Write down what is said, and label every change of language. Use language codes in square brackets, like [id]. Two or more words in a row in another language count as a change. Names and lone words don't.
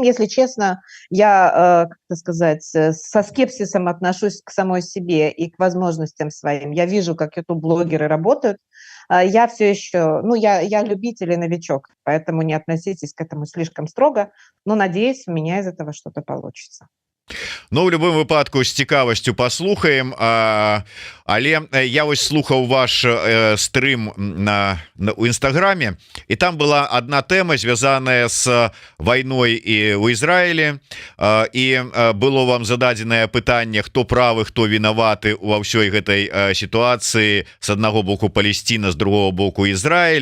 [ru] Если честно, я, как сказать, со скепсисом отношусь к самой себе и к возможностям своим. Я вижу, как YouTube-блогеры работают. Я все еще, ну, я любитель и новичок, поэтому не относитесь к этому слишком строго, но надеюсь, у меня из этого что-то получится. [be] Ну, в любым выпадку з цікавасцю паслухаем, але я вось слухаў ваш стрым у Інстаграме, і там была одна тэма, звязаная з вайной і ў Ізраілі, і было вам зададзенае пытанне, хто правы, хто вінаваты ва ўсёй гэтай сітуацыі, з аднаго боку Палесціна, з другого боку Ізраіль.